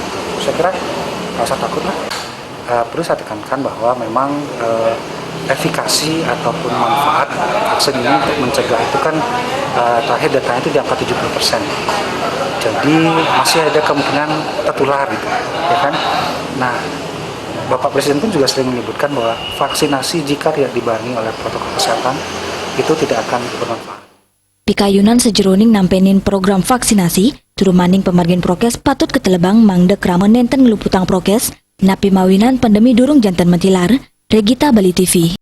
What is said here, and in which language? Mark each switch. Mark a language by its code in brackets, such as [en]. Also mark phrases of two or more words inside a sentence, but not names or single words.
[id] Saya kira nggak usah takut lah. Perlu saya tekankan bahwa memang efikasi ataupun manfaat vaksin ini untuk mencegah itu kan terakhir datanya itu di angka 70%. Jadi masih ada kemungkinan tertular gitu, ya kan? Nah, Bapak Presiden pun juga sering menyebutkan bahwa vaksinasi jika tidak dibarengi oleh protokol kesehatan itu tidak akan bermanfaat. [ban] Pikayunan sejeroning nampenin program vaksinasi, turu maning pemargin prokes patut ketelebang mangde krama nenten ngeluputang prokes, napi mawinan pandemi durung jantan mentilar, Regita Bali TV.